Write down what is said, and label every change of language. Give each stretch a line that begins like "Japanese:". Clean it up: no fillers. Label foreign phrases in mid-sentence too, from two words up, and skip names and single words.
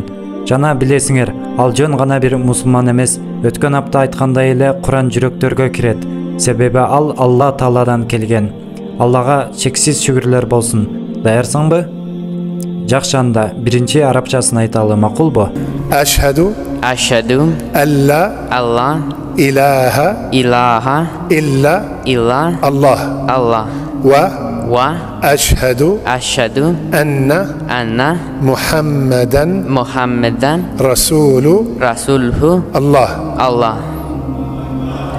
Kyrgyz: Жана билесиңер, ал жөн гана бир мусулман эмес, өткөн апта айткандай эле Куран жүрөктөргө кирет. Себеби ал Алла Тааладан келген. Аллага чексиз шүгүрлөр болсун. Даярсыңбы? Жакшы, анда биринчи арабчасын айталы, макулбу?
Arabic: أشهد ألا إله إلا الله وأشهد أن محمدا رسوله الله.